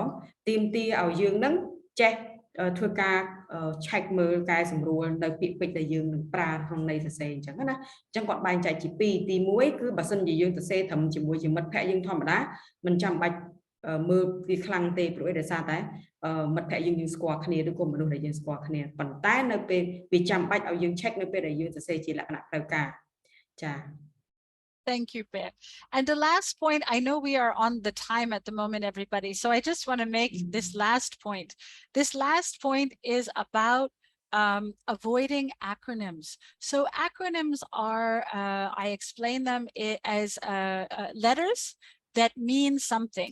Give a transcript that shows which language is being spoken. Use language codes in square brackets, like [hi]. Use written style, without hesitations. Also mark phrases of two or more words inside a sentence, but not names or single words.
[km] ទាមទារឲ្យយើងនឹងចេះធ្វើការ check មើលកែសម្រួលនៅពាក្យពេចន៍ដែលយើងនឹងប្រើក្នុងន័យសរសេរអញ្ចឹងណាអញ្ចឹងគាត់បែងចែកជា2ទី1គឺបើសិនជាយើងសរសេរត្រឹមជាមួយជាមិត្តភក្តិយើងធម្មតាមិនចាំបាច់មើលវាខ្លាំងទេព្រោះដោយសារតែមិត្តភក្តិយើងស្គាល់គ្នាឬក៏មនុស្សដែលយើងស្គាល់គ្នាប៉ុន្តែនៅពេលវាចាំបាច់ឲ្យយើង check នៅពេលដែលយើងសរសេរជាលក្ខណៈផ្លូវការចា [en] Thank you, Bea. And the last point, I know we are on the time at the moment, everybody. So I just want to make this last point. This last point is about avoiding acronyms. So acronyms are, I explain them as letters that mean something.